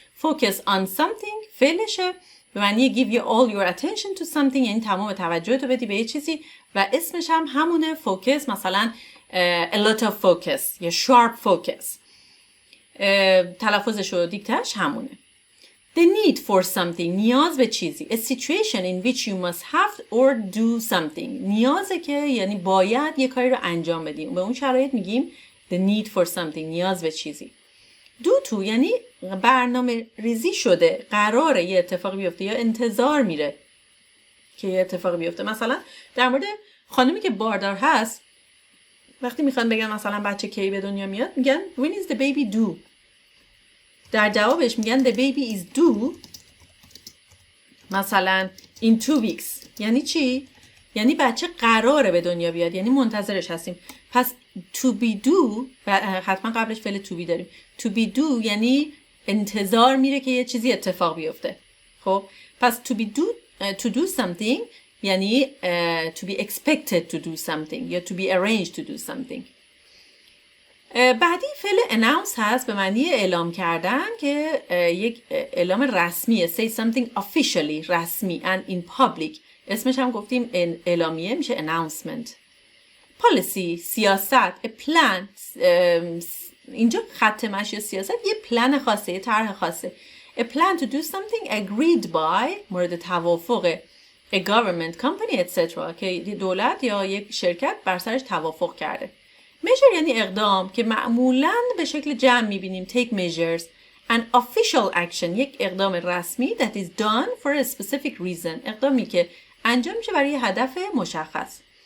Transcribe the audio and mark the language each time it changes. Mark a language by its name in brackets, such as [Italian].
[Persian] focus on something فعلشه به معنی [English] give you all your attention to something، [Persian] یعنی تمام توجهتو بدی به یه چیزی، و اسمش هم همونه focus. مثلا a lot of focus یا sharp focus، تلفظش و دیکتش همونه. [English] The need for something، [Persian] نیاز به چیزی. [English] A situation in which you must have or do something، [Persian] نیازه که یعنی باید یه کاری رو انجام بدیم. به اون شرایط میگیم the need for something، نیاز به چیزی. Do to یعنی برنامه ریزی شده، قراره یه اتفاق بیفته یا انتظار میره که یه اتفاقی بیفته. مثلا در مورد خانمی که باردار هست وقتی میخوان بگن مثلا بچه کی به دنیا میاد میگن [English] when is the baby due. در جوابش میگن the baby is due مثلا in 2 weeks. [Persian] یعنی چی؟ یعنی بچه قراره به دنیا بیاد، یعنی منتظرش هستیم. پس to be due حتما قبلش فعل to be داریم. to be due یعنی انتظار میره که یه چیزی اتفاق بیفته. [English] خب پس to be due to do something یعنی to be expected to do something یا to be arranged to do something. [Persian] بعدی فعل announce هست به معنی اعلام کردن که یک اعلام رسمیه. [English] say something officially رسمی and in public. [Persian] اسمش هم گفتیم اعلامیه میشه announcement. policy سیاست a plan اینجا خط مشی سیاست یه پلن خاصه، یه طرح خاصه. [English] a plan to do something agreed by [Persian] مورد توافق [English] a government company etc. [Persian] که دولت یا یک شرکت بر سرش توافق کرده. measure یعنی اقدام که معمولاً به شکل جمع میبینیم take measures. [English] an official action [Persian] یک اقدام رسمی [English] that is done for a specific reason [Persian] اقدامی که انجام میشه برای هدف مشخص.